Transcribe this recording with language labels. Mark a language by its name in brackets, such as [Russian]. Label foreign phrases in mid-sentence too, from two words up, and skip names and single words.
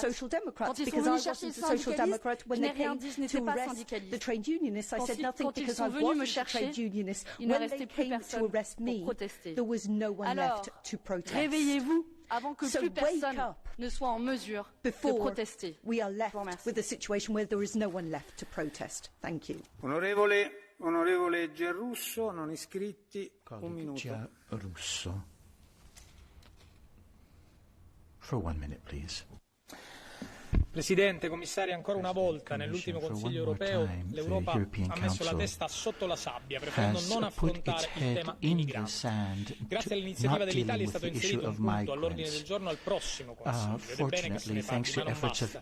[French] Quand ils sont venus chercher les syndicalistes, je n'ai rien dit, je n'étais pas syndicaliste. Quand ils sont venus me chercher, il ne restait plus personne pour protester. Alors, réveillez-vous avant que plus personne ne soit en mesure de protester. [Italian] Onorevole Giarrusso, non iscritti, un minuto. [English] For 1 minute, please. [Italian] Presidente, Commissari, ancora una volta nell'ultimo Consiglio europeo l'Europa ha messo la testa sotto la sabbia, preferendo non affrontare il tema immigrati. Grazie all'iniziativa dell'Italia è stato inserito un punto all'ordine del giorno al prossimo Consiglio ed è bene che se ne parli, ma non basta.